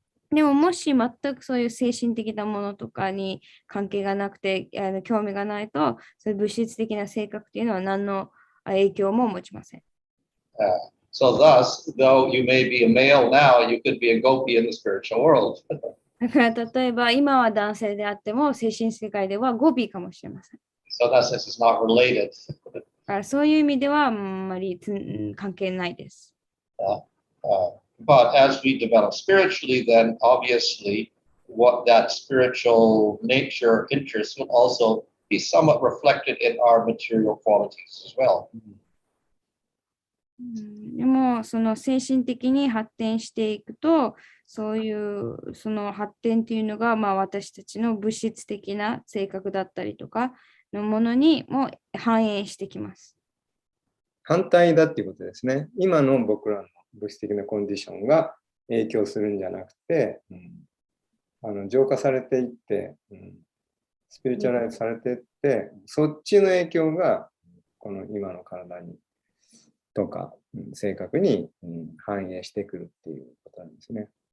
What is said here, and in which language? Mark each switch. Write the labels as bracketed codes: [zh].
[ja] でももし全くそういう精神的なものとかに関係がなくて興味がないと、そういう物質的な性格っていうのは何の影響も持ちません。 [en] So thus, though you may be a male now, you could be a gopi in the spiritual world. [ja] だから例えば今は男性であっても精神世界ではゴピーかもしれません。 [en] So that sense is not related. [ja] そういう意味ではあんまり関係ないです。 [en] But as we develop spiritually, then obviously what that spiritual nature interest will also be somewhat reflected in our material qualities as well. [ja] でもその精神的に発展していくと、そういうその発展っていうのが、私たちの物質的な性格だったりとかのものにも反映してきます。反対だっていうことですね。今の僕らの物質的なコンディションが影響するんじゃなくて、浄化されていって、スピリチュアライズされていって、そっちの影響がこの今の体にとか性格に反映してくるっていうことなんですね。